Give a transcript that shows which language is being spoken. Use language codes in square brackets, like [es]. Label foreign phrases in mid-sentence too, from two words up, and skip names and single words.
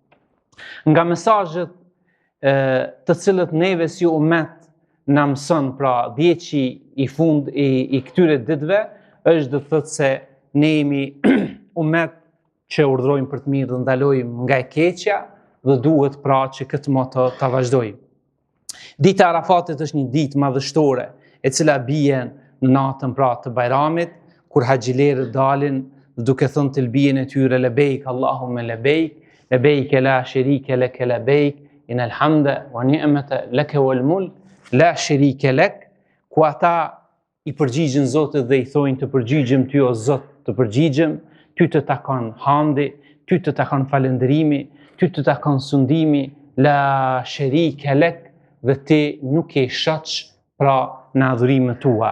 [sq] Nga mesazhet të cilët neve si ummet na mëson pra djeqi i fund i këtyre ditëve, është do të thotë se ne jemi ummet që urdhrojmë për të mirë dhe ndalojmë nga e keqja dhe duhet pra që këtë moto ta vazhdojmë. Dita e Arafatit është një ditë madhështore e cila bie në natën pra të Bajramit, kur haxhilerët dalin duke thënë talbiyen e tyre [ar] لبيك اللهم لبيك، لبيك لا شريك لك لبيك، إن الحمد والنعمة لك والملك لا شريك لك, [sq] ku ata i përgjigjen Zotit dhe i thojnë të përgjigjem ty o Zot, të përgjigjem, ty të takon hamdi, ty të takon falëndërimi, ty të takon sundimi, [ar] لا شريك لك, [sq] dhe ti nuk e shoq pra në adhurimet tua.